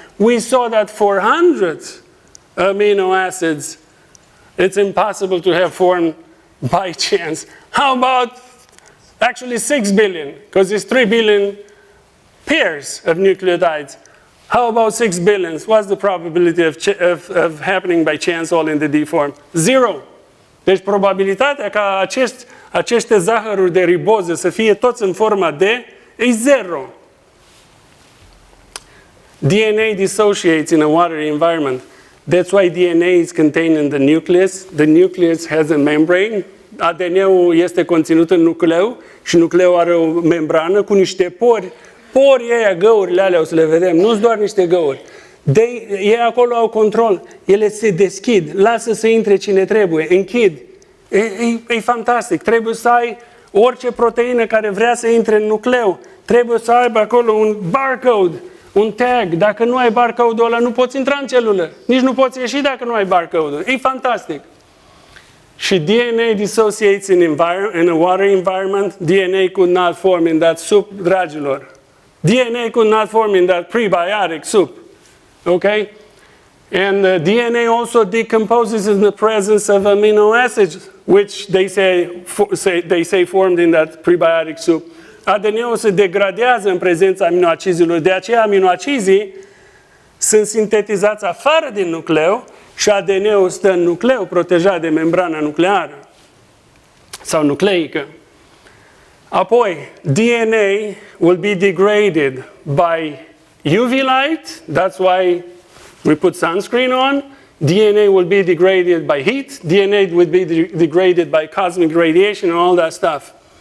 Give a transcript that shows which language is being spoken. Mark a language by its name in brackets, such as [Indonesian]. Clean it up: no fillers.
[English] We saw that for hundreds of amino acids, it's impossible to have formed by chance. How about actually 6 billion? Because it's 3 billion pairs of nucleotides. How about 6 billion? What's the probability of happening by chance all in the D form? 0. [Romanian] Deci probabilitatea ca aceste zahăruri de riboză să fie toți în forma D e 0. [English] DNA dissociates in a watery environment. That's why DNA is contained in the nucleus. The nucleus has a membrane. [Romanian] ADN-ul este conținut în nucleu și nucleul are o membrană cu niște pori. Porii aia, găurile alea, o să le vedem, nu sunt doar niște găuri. Ei acolo au control. Ele se deschid, lasă să intre cine trebuie, închid. E fantastic. Trebuie să ai orice proteină care vrea să intre în nucleu. Trebuie să aibă acolo un barcode, un tag. Dacă nu ai barcode-ul ăla, nu poți intra în celulă. Nici nu poți ieși dacă nu ai barcode-ul. E fantastic. Și [English] DNA dissociates in a water environment. DNA could not form in that soup, [Romanian] dragilor. [English] DNA could not form in that prebiotic soup. Okay? And DNA also decomposes in the presence of amino acids, which they say formed in that prebiotic soup. [Romanian] ADN-ul se degradează în prezența aminoacizilor. De aceea aminoacizii sunt sintetizați afară din nucleu și ADN-ul stă în nucleu, protejat de membrana nucleară sau nucleică. Apoi, [English] DNA will be degraded by UV light. That's why we put sunscreen on. DNA will be degraded by heat. DNA will be degraded by cosmic radiation and all that stuff.